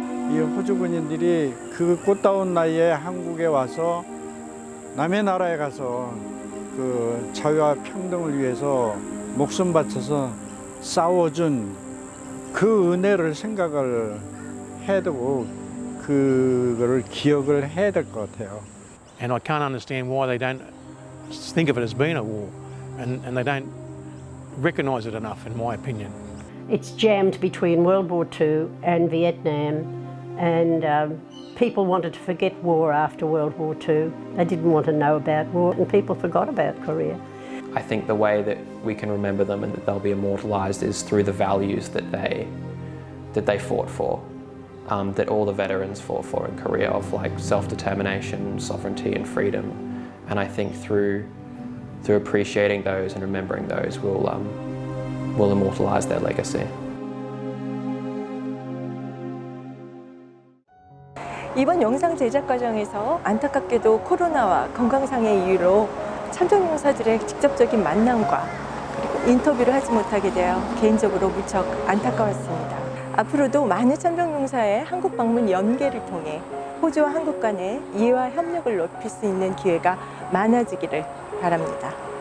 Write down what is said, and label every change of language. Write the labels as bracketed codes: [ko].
[ko] 이 호주 군인들이 그 꽃다운 나이에 한국에 와서 남의 나라에 가서 그 자유와 평등을 위해서 목숨 바쳐서 싸워준 그 은혜를 생각을 해야 되고 그거를 기억을 해야 될 것 같아요. [en] And I can't understand why they don't think of it as being a war, and they don't recognise it enough, in my opinion. It's jammed between World War II and Vietnam, and people wanted to forget war after World War II. They didn't want to know about war, and people forgot about Korea. I think the way that we can remember them and that they'll be immortalised is through the values that they fought for, that all the veterans fought for in Korea, of like self-determination, sovereignty and freedom. And I think through appreciating those and remembering those, we'll immortalise their legacy. [ko] 이번 영상 제작 과정에서 안타깝게도 코로나와 건강상의 이유로 참전용사들의 직접적인 만남과 그리고 인터뷰를 하지 못하게 되어 개인적으로 무척 안타까웠습니다. 앞으로도 많은 참전용사의 한국 방문 연계를 통해 호주와 한국 간의 이해와 협력을 높일 수 있는 기회가 많아지기를 바랍니다.